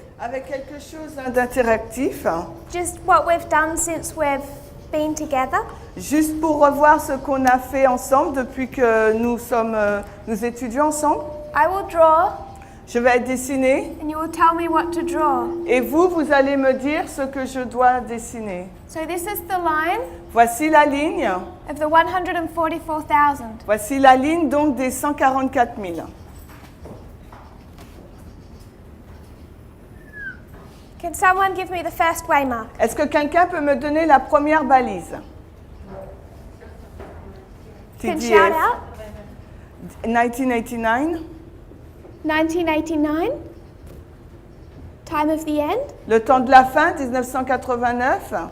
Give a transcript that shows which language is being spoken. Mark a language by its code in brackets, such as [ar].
[fr] avec quelque chose d'interactif, [en] just what we've done since we've been together. [fr] juste pour revoir ce qu'on a fait ensemble depuis que nous étudions ensemble. [en] I will draw [fr] Je vais dessiner [en] and you will tell me what to draw. [fr] et vous allez me dire ce que je dois dessiner. [en] So this is the line [fr] Voici la ligne. [en] of the 144,000. [fr] Voici la ligne donc des 144 000. [en] Can someone give me the first waymark? [fr] Est-ce que quelqu'un peut me donner la première balise? [en] Can shout out. 1989. 1989. Time of the end. [fr] Le temps de la fin, 1989.